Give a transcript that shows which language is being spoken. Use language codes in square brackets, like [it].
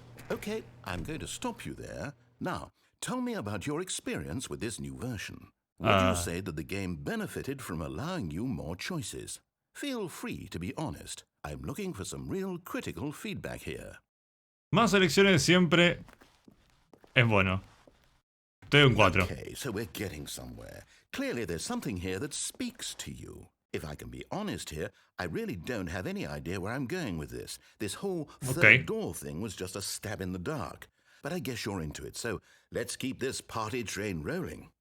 [en] Okay, I'm going to stop you there. Now, tell me about your experience with this new version. Would you say that the game benefited from allowing you more choices? Feel free to be honest. I'm looking for some real critical feedback here. [es] Más elecciones siempre es bueno. Estoy en 4. [en] Okay, so we're getting somewhere. Clearly there's something here that speaks to you. If I can be honest here, I really don't have any idea where I'm going with this. This whole third door thing was just a stab in the dark. But I guess you're into it, so let's keep this party train rolling.